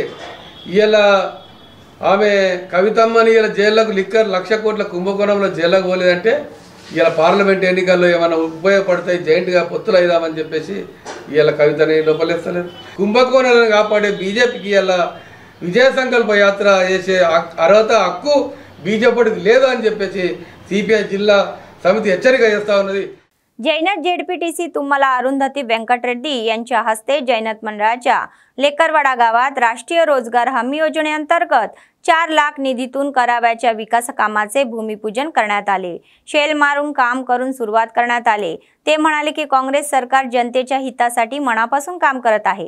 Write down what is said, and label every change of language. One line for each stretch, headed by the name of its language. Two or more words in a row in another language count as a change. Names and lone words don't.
Telugu: ఇవాళ ఆమె కవితమ్మని ఇలా జైల్లోకి లిక్కర్ 1,00,000 కోట్ల కుంభకోణంలో జైల్లోకి పోలేదంటే ఇలా పార్లమెంట్ ఎన్నికల్లో ఏమైనా ఉపయోగపడతాయి, జాయింట్గా పొత్తులు అయిదామని చెప్పేసి ఇలా కవితని లోపలేస్తలేదు. కుంభకోణాలను కాపాడే బీజేపీకి ఇలా విజయ సంకల్ప యాత్ర చేసే అర్హత హక్కు బీజేపీకి లేదు అని చెప్పేసి సీపీఐ జిల్లా సమితి హెచ్చరిక చేస్తా ఉన్నది.
Marathi: जैनत जेडपीटीसी तुम्हाला अरुंधती व्यंकटरेड्डी यांच्या हस्ते जैनत मंडळाच्या लेकरवाडा गावात राष्ट्रीय रोजगार हमी योजनेअंतर्गत 4 लाख निधीतून कराव्याच्या विकास कामाचे भूमिपूजन करण्यात आले. शेल मारून काम करून सुरुवात करण्यात आले. ते म्हणाले की काँग्रेस सरकार जनतेच्या हितासाठी मनापासून काम करत आहे.